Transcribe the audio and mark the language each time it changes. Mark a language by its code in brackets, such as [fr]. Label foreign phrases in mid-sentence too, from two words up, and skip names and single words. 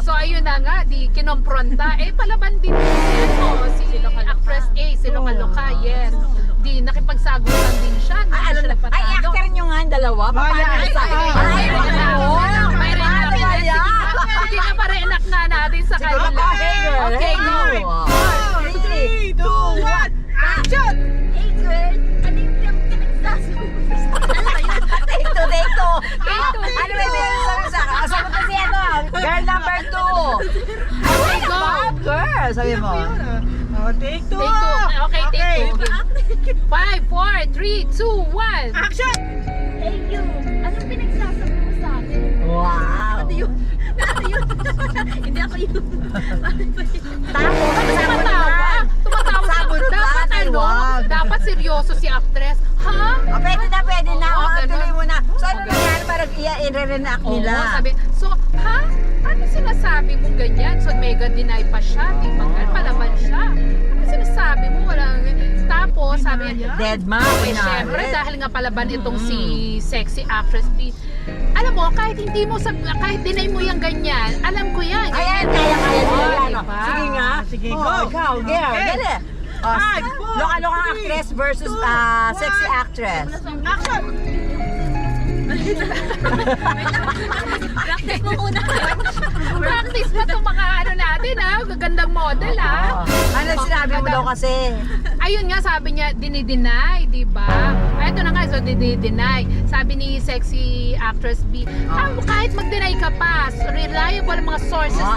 [tl] So ayun na nga, di kinompronta. Palaban din si actress A, si Loka-Loka, yes. Di nakipagsagutan din siya. Actor nyo nga ang dalawa. Papayag sa akin. May hindi na pa-reenact nga natin sa kanila. [en] Okay, go. 3, 2, 1. Action! Hey girl, [tl] ano yung pinagsasabi mo sa akin? [en] Take two. Take two. [tl] Ano ba yung sabi sa akin? Sabi ko siya [en] girl number [tl] 2. [en] Okay, go. [tl] Girl, sabi mo. [en] Take two. Take two. Okay, take two. 5, 4, 3, 2, 1. Action! Hey you, [tl] anong pinagsasabi mo sa akin? Wow. Ano yun? Hindi ako yun. Tapos, Tumatawa. Sabon ba? Dapat Wag. dapat seryoso si actress. Ha? Pwede na. Oo, ganun. Tuloy mo na. So, ano nangyari? Parang i-re-reenact nila. Oo, sabi. So, ha? Ano sinasabi mo ganyan? So, [en] mega deny [tl] pa siya. Di ba? Palaban siya. Ano sinasabi mo? Walang... Tapos, sabi niya, Dead ma. syempre, dahil nga palaban itong si [en] sexy actress [tl] B. Alam mo, kahit deny mo yung ganyan, alam ko yan. Ayan, kaya nila. Diba? Sige nga. Sige, go. Ikaw, girl. Okay. Dali. [en] Five, four, Loka-lokang three, actress versus sexy actress. Action! [tl] Practice mo muna. Practice pa itong mga ano natin ha. Gagandang model ha. Ano sinabi mo daw kasi? Ayun nga, sabi niya, dinideny, di ba? Ay, ito na nga, so dinideny. Sabi ni [en] sexy actress [tl] B, kahit mag-deny ka pa, reliable mga sources ko.